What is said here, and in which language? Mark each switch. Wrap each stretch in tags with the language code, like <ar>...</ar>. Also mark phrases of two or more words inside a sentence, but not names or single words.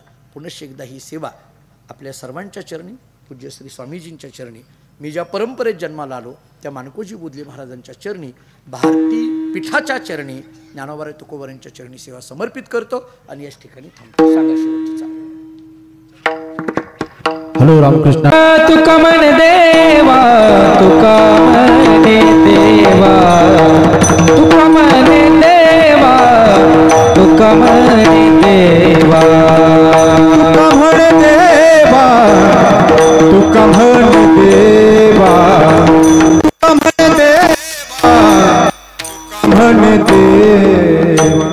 <mr>पुनश्च एकदा ही सेवा आपल्या सर्वांच्या चरणी, पूज्य श्री स्वामीजींच्या चरणी, मी ज्या परंपरेत जन्माला आलो त्या मानकोजी बुदले महाराजांच्या चरणी, भारती पीठाच्या चरणी, ज्ञानोबा तुकोबारांच्या चरणी सेवा समर्पित करतो आणि याच ठिकाणी थांबतो. सांगा शेवटचा. हॅलो रामकृष्ण. तुका मन देवा, तुका मन देवा, तुका मन देवा, तुका मन देवा, तुका म्हण देवा, तुका म्हण देवा, तुका म्हण देवा, म्हण देवा,</mr>